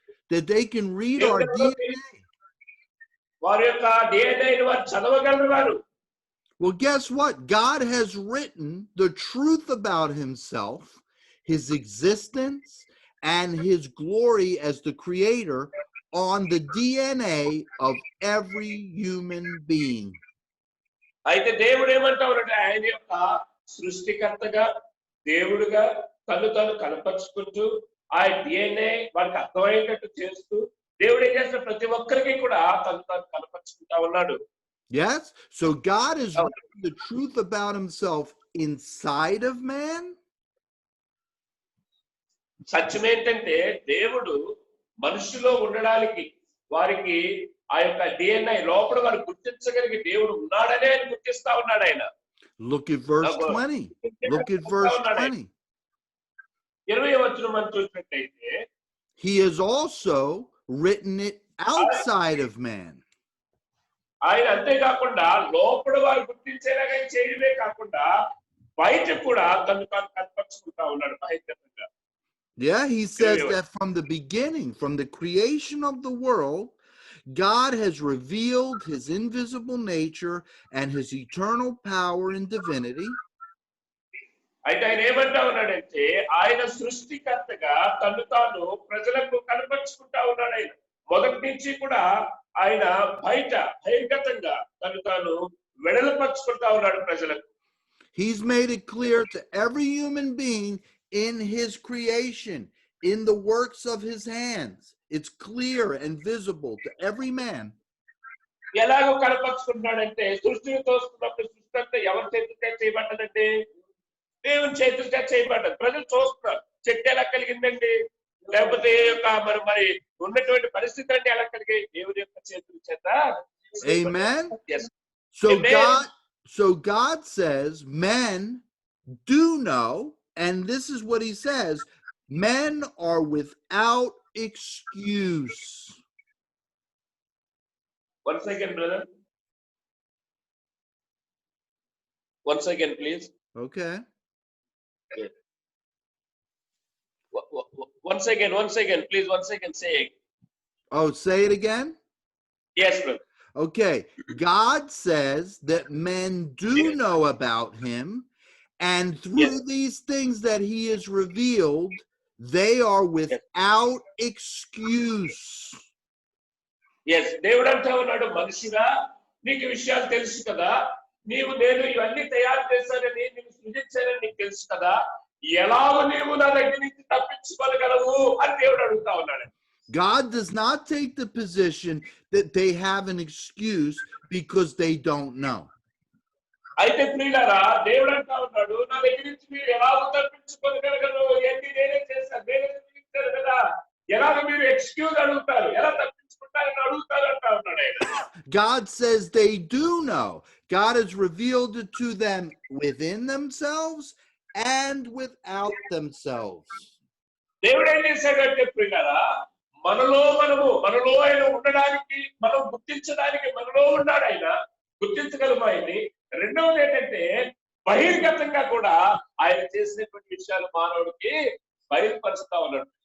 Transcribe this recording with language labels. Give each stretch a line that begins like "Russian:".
English: that they can read our DNA.
Telugu: వారి యొక్క డిఎన్ఏని వారు చదవగలరు వారు.
English: Well, guess what? God has written the truth about himself, his existence, and his glory as the creator on the DNA of every human being.
Telugu: అయితే దేవుడు ఏమంటారంటే ఆయన యొక్క సృష్టికర్తగా దేవుడుగా తను కనపరుచుకుంటూ ఆ డిఎన్ఏ వారికి అర్థమయ్యేటట్టు చేస్తూ దేవుడు ఏం చేసిన ప్రతి ఒక్కరికి కూడా తను కనపరుచుకుంటా ఉన్నాడు.
English: Yes, so God is writing the truth about himself inside of man.
Telugu: సత్యం ఏంటంటే దేవుడు మనుషులో ఉండడానికి వారికి ఆ యొక్క డిఎన్ఏ లోపల వారు గుర్తించగలిగి దేవుడు ఉన్నాడనే ఆయన గుర్తిస్తా ఉన్నాడు ఆయన.
English: Look at verse 20. Look at verse 20.
Telugu: 20వ వచనం మనం చూసినట్లయితే,
English: he has also written it outside of man.
Telugu: ఆయన అంతేకాకుండా లోపల వారు గుర్తించేలాగా చేయడమే కాకుండా బయట కూడా తను కనపరుచుకుంటా ఉన్నాడు బహిరంగంగా.
English: Yeah, he says that from the beginning, from the creation of the world, God has revealed his invisible nature and his eternal power and divinity.
Telugu: అయితే ఆయన ఏమంటా ఉన్నాడంటే ఆయన సృష్టికర్తగా తను తాను ప్రజలకు కనపరుచుకుంటా ఉన్నాడు. ఆయన మొదటి నుంచి కూడా ఆయన బయట బహిర్గతంగా తను తాను వెడలపరుచుకుంటా ఉన్నాడు ప్రజలకు.
English: He's made it clear to every human being in his creation, in the works of his hands. It's clear and visible to every man.
Telugu: ఎలాగో కనపరుచుకుంటున్నాడంటే సృష్టిని తోస్తున్నప్పుడు సృష్టి అంతా ఎవరి చేతులతో చేయబడ్డదంటే దేవుని చేతులతో చేయబడ్డది. ప్రజలు చూస్తున్నారు, చెట్టు ఎలా కలిగిందండి, లేకపోతే మరి ఉన్నటువంటి పరిస్థితి అంటే ఎలా కలిగాయి, దేవుని యొక్క చేతుల చేత.
English: Amen. Yes. So God says men do know, and this is what he says, men are without excuse. One second, brother. One second, please. Okay. Yeah. One second, please. One second, say it. Oh, say it again? Yes, brother. Okay. God says that men do know about him, and through these things that he has revealed, they are without excuse.
Telugu: Yes దేవుడు అంటా ఉన్నాడు, మనిషిగా నీకు విషయాలు తెలుసు కదా, నేను ఇవన్నీ తయారు చేశానని, నేను సృజించానని నీకు తెలుసు కదా, ఎలాగో నీవు నా దగ్గర నుంచి తప్పించుకోగలవు అని దేవుడు అడుగుతా ఉన్నాడు.
English: God does not take the position that they have an excuse because they don't know.
Telugu: అయితే ప్రియులారా, దేవుడు అంటా ఉన్నాడు, నా దగ్గర నుంచి మీరు ఎలాగో తప్పించుకోగలరు, ఎన్ని నేనే చేశాను, నేనే సృజించాను కదా, ఎలాగ మీరు ఎక్స్క్యూజ్ అడుగుతారు, ఎలా తప్పించుకుంటారని అడుగుతారు అంటా ఉన్నాడు ఆయన.
English: God says they do know. God has revealed it to them within themselves and without themselves.
Telugu: దేవుడు ఏం చేశాడంటే ప్రియులారా, మనలో ఆయన ఉండడానికి, మనం గుర్తించడానికి మనలో ఉన్నాడు ఆయన, గుర్తించగలము ఆయన్ని. రెండవది ఏంటంటే బహిర్గతంగా కూడా ఆయన చేసినటువంటి విషయాలు మానవుడికి బయలుపరుస్తా ఉన్నాడు.